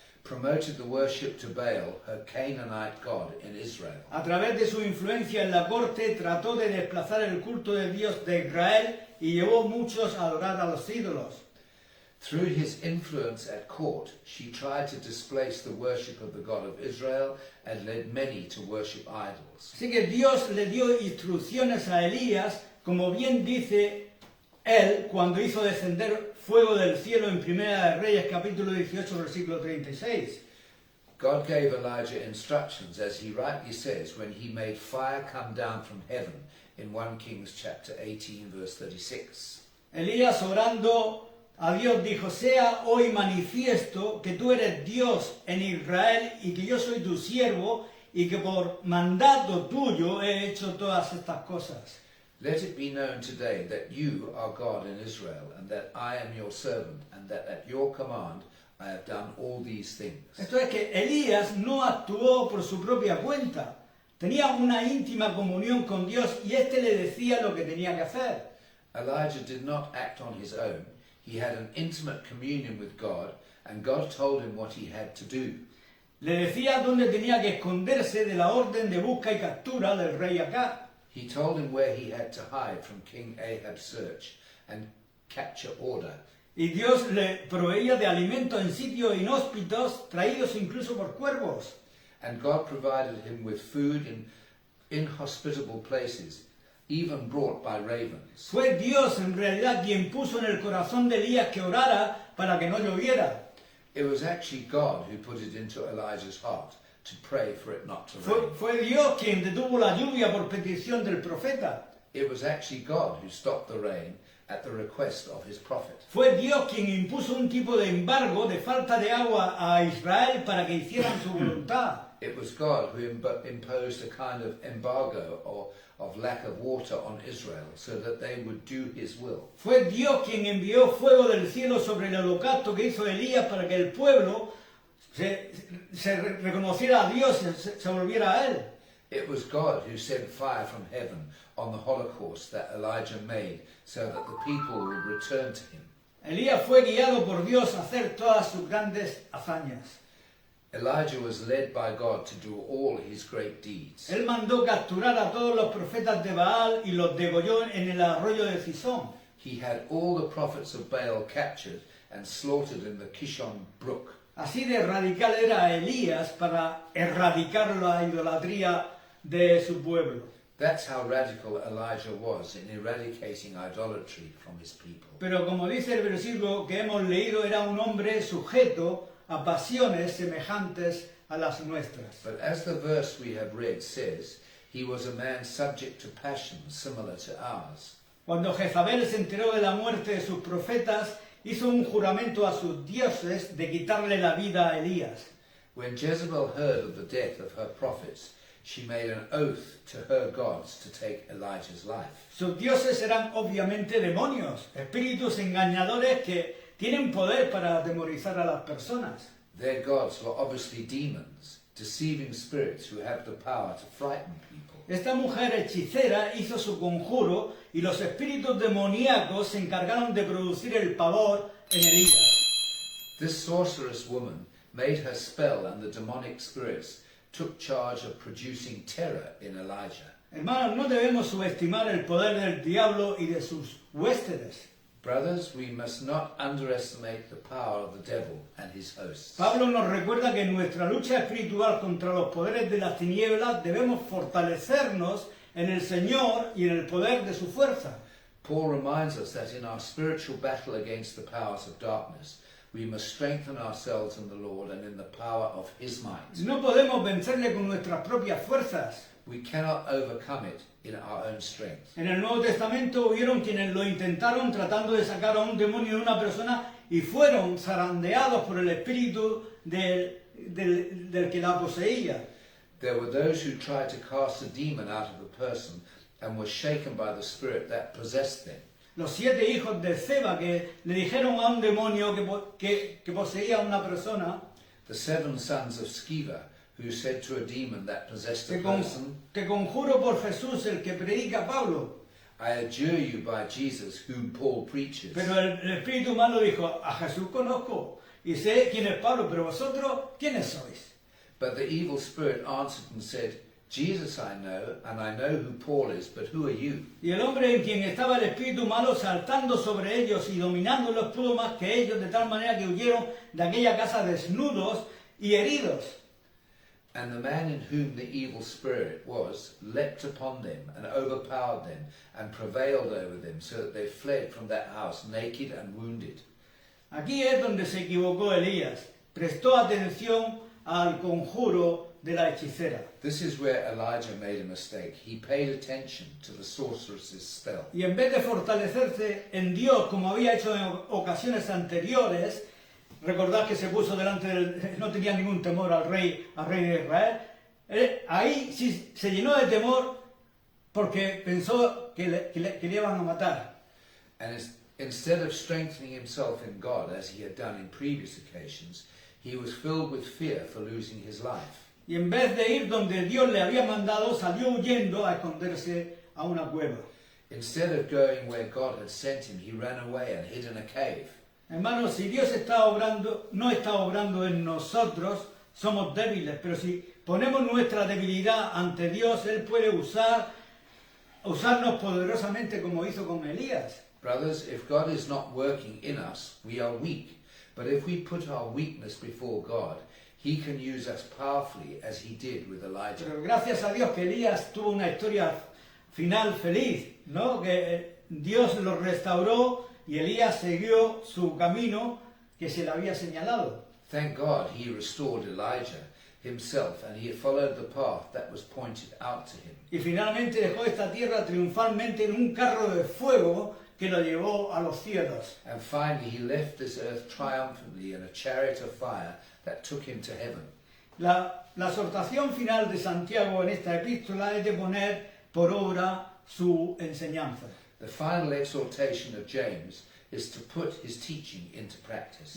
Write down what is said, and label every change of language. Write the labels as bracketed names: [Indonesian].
[English] promoted the worship to Baal, her Canaanite god, in Israel. [Spanish] A través de su influencia en la corte trató de desplazar el culto del Dios de Israel y llevó muchos a adorar a los ídolos. [English] Through his influence at court, she tried to displace the worship of the God of Israel and led many to worship idols. [Spanish] Así que Dios le dio instrucciones a Elías, como bien dice él cuando hizo descender fuego del cielo en Primera de Reyes capítulo 18 versículo 36. [English] God gave Elijah instructions, as he rightly says, when he made fire come down from heaven in 1 Kings chapter 18 verse 36. [Spanish] Elías orando a Dios dijo: sea hoy manifiesto que tú eres Dios en Israel y que yo soy tu siervo y que por mandato tuyo he hecho todas estas cosas. [English] Let it be known today that you are God in Israel, and that I am your servant, and that at your command I have done all these things. [Spanish] Esto es que Elías no actuó por su propia cuenta. Tenía una íntima comunión con Dios y éste le decía lo que tenía que hacer. [English] Elijah did not act on his own. He had an intimate communion with God, and God told him what he had to do. [Spanish] Le decía dónde tenía que esconderse de la orden de busca y captura del rey Acab. [English] He told him where he had to hide from King Ahab's search and capture order. [Spanish] Y Dios le proveía de alimentos en sitios inhóspitos, traídos incluso por cuervos. [English] And God provided him with food in inhospitable places, even brought by ravens. [Spanish] Fue Dios en realidad quien puso en el corazón de Elías que orara para que no lloviera. [English] It was actually God who put it into Elijah's heart to pray for it not to [Spanish] Fue, [English] rain. [Spanish] fue Dios quien detuvo la lluvia por petición del profeta. [English] It was actually God who stopped the rain at the request of his prophet. [Spanish] Fue Dios quien impuso un tipo de embargo de falta de agua a Israel para que hicieran su voluntad. [English] It was God who imposed a kind of embargo or of lack of water on Israel so that they would do his will. [Spanish] Fue Dios quien envió fuego del cielo sobre el holocausto que hizo Elías para que el pueblo se reconociera a Dios y se volviera a él. [English] It was God who sent fire from heaven on the Holocaust that Elijah made so that the people would return to him. [Spanish] Elías fue guiado por Dios a hacer todas sus grandes hazañas. [English] Elijah was led by God to do all his great deeds. [Spanish] Él mandó capturar a todos los profetas de Baal y los degolló en el arroyo de Cisón. [English] He had all the prophets of Baal captured and slaughtered in the Kishon brook. [Spanish] Así de radical era Elías para erradicar la idolatría de su pueblo. [English] That's how radical Elijah was in eradicating idolatry from his people. [Spanish] Pero como dice el versículo que hemos leído, era un hombre sujeto a pasiones semejantes a las nuestras. [English] But as the verse we have read says, he was a man subject to passions similar to ours. [Spanish] Cuando Jezabel se enteró de la muerte de sus profetas, hizo un juramento a sus dioses de quitarle la vida a Elías. [English] When Jezebel heard of the death of her prophets, she made an oath to her gods to take Elijah's life. [Spanish] Sus dioses eran obviamente demonios, espíritus engañadores que tienen poder para atemorizar a las personas. [English] Their gods were obviously demons, deceiving spirits who have the power to frighten people. [Spanish] Esta mujer hechicera hizo su conjuro y los espíritus demoníacos se encargaron de producir el pavor en Elías. [English] This sorceress woman made her spell, and the demonic spirits took charge of producing terror in Elijah. [Spanish] Hermanos, no debemos subestimar el poder del diablo y de sus huéspedes. [English] Brothers, we must not underestimate the power of the devil and his hosts. [Spanish] Pablo nos recuerda que en nuestra lucha espiritual contra los poderes de las tinieblas debemos fortalecernos en el Señor y en el poder de su fuerza. [English] Paul reminds us that in our spiritual battle against the powers of darkness, we must strengthen ourselves in the Lord and in the power of his might. [Spanish] No podemos vencerle con nuestras propias fuerzas. [English] We cannot overcome it in our own strength. [Spanish] En el Nuevo Testamento hubieron quienes lo intentaron tratando de sacar a un demonio de una persona y fueron zarandeados por el espíritu del del que la poseía. [English] There were those who tried to cast a demon out of the person and were shaken by the spirit that possessed them. [Spanish] Los 7 hijos de Seba que le dijeron a un demonio que poseía a una persona, [English] The 7 sons of Sceva, who said to a demon that possessed a [Spanish] te [English] person, [Spanish] conjuro por Jesús, el que predica Pablo. [English] I adjure you by Jesus, whom Paul preaches. [Spanish] Pero el espíritu malo dijo, a Jesús conozco y sé quién es Pablo, pero vosotros, ¿quiénes sois? [English] But the evil spirit answered and said, Jesus I know, and I know who Paul is, but who are you? [Spanish] Y el hombre en quien estaba el espíritu malo saltando sobre ellos y dominándolos pudo más que ellos, de tal manera que huyeron de aquella casa desnudos y heridos. [English] And the man in whom the evil spirit was leapt upon them and overpowered them and prevailed over them, so that they fled from that house naked and wounded. [Spanish] Aquí es donde se equivocó Elías. Prestó atención al conjuro de la hechicera. [English] This is where Elijah made a mistake. He paid attention to the sorceress's spell. [Spanish] Y en vez de fortalecerse en Dios como había hecho en ocasiones anteriores, recordad que se puso delante del, no tenía ningún temor al rey de Israel, ahí sí se llenó de temor porque pensó que le iban a matar. [English] And instead of strengthening himself in God as he had done in previous occasions, he was filled with fear for losing his life. [Spanish] Y en vez de ir donde Dios le había mandado, salió huyendo a esconderse a una cueva. [English] Instead of going where God had sent him, he ran away and hid in a cave. [Spanish] Hermanos, si Dios está obrando, no está obrando en nosotros, somos débiles, pero si ponemos nuestra debilidad ante Dios, Él puede usarnos poderosamente como hizo con Elías. [English] Brothers, if God is not working in us, we are weak. But if we put our weakness before God, He can use us powerfully as He did with Elijah. [Spanish] Pero gracias a Dios que Elías tuvo una historia final feliz, ¿no? Que Dios lo restauró y Elías siguió su camino que se le había señalado. [English] Thank God He restored Elijah himself and he followed the path that was pointed out to him. [Spanish] Y finalmente dejó esta tierra triunfalmente en un carro de fuego que lo llevó a los cielos. [English] And finally he left this earth triumphantly in a chariot of fire that took him to heaven. [Spanish] La exhortación final de Santiago en esta epístola es de poner por obra su enseñanza. [English] The final exhortation of James is to put his teaching into practice.